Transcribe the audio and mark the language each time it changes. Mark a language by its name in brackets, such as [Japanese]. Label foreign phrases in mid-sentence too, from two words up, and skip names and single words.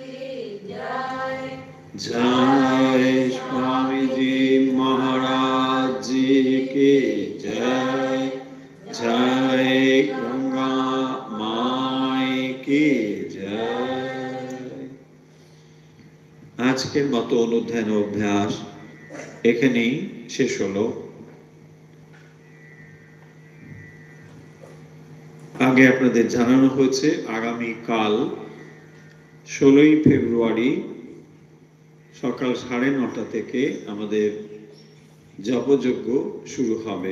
[Hindi] जय स्वामी जी महाराज जी की जय जय गंगा माई की जय [Bangla] আজকের মতো অনুধ্যান অভ্যাস এখানেই শেষ হলো। আগে আপনাদের জানানো হয়েছে আগামী কাল 16ই ফেব্রুয়ারি সকাল 9:30 থেকে আমাদের জপযজ্ঞ শুরু হবে।